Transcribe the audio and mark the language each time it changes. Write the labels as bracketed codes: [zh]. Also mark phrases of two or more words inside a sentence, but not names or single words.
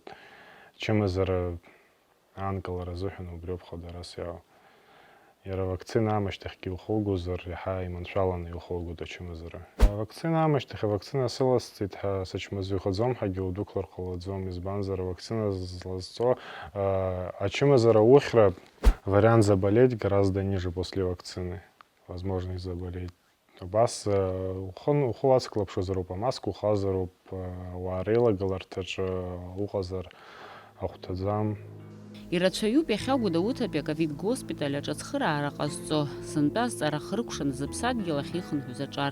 [ab] Ачымазара аанкылара азыҳәан убриоуп хадарас иаау. Иара авакцина аамышьҭахьгьы илхылгозар, иаҳа иманшәаланы илхылгоит ачымазара. Авакцина аамышьҭахь авакцина сыласҵеит ҳәа сычмазаҩхаӡом ҳәагьы удәықәлар ҟалаӡом, избанзар авакцина злазцо ачымазара ухьра [ru] вариант заболеть гораздо ниже после вакцины, возможность заболеть. [ab] Убас ухы уацклаԥшызароуп, амаска ухазароуп, ауаа реилагаларҭаҿы уҟазар ахәҭаӡам. Ирацәаҩуп иахьа Гәдоуҭатәи аковид госпиталь аҿы ацхыраара ҟазҵо, сынтәа азҵаара хрыкәшаны зыԥсадгьыл ахь ихынҳәыз аҿар.